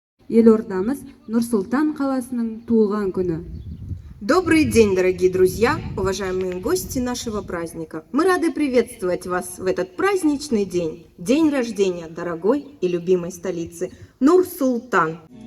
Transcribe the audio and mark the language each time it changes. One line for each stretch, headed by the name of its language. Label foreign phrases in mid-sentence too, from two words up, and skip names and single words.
Kazakh: Елордамыз Нұр Сұлтан қаласының туылған күні.
Russian: Добрый день, дорогие друзья, уважаемые гости нашего праздника. Мы рады приветствовать вас в этот праздничный день. День рождения дорогой и любимой столицы Нур-Султан.